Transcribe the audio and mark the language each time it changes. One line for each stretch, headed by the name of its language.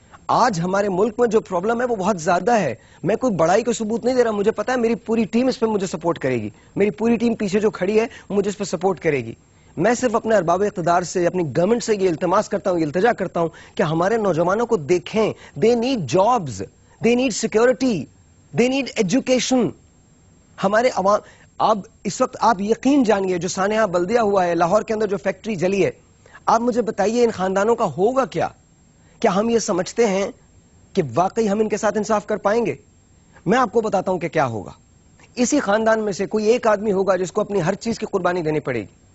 Urdu: آج ہمارے ملک میں جو پرابلم ہے وہ بہت زیادہ ہے. میں کوئی بڑائی کو ثبوت نہیں دے رہا, مجھے پتا ہے میری پوری ٹیم اس پہ مجھے سپورٹ کرے گی, میری پوری ٹیم پیچھے جو کھڑی ہے مجھے اس پہ سپورٹ کرے گی. میں صرف اپنے ارباب اقتدار سے, اپنی گورنمنٹ سے یہ التماس کرتا ہوں, یہ التجا کرتا ہوں کہ ہمارے نوجوانوں کو دیکھیں.
English: They need jobs, they need security, they need education.
Urdu: ہمارے عوام, اب اس وقت آپ یقین جانیے جو سانحہ بلدیہ ہوا ہے, لاہور کے اندر جو فیکٹری جلی ہے, آپ مجھے بتائیے ان خاندانوں کا ہوگا کیا؟ کیا ہم یہ سمجھتے ہیں کہ واقعی ہم ان کے ساتھ انصاف کر پائیں گے؟ میں آپ کو بتاتا ہوں کہ کیا ہوگا. اسی خاندان میں سے کوئی ایک آدمی ہوگا جس کو اپنی ہر چیز کی قربانی دینی پڑے گی.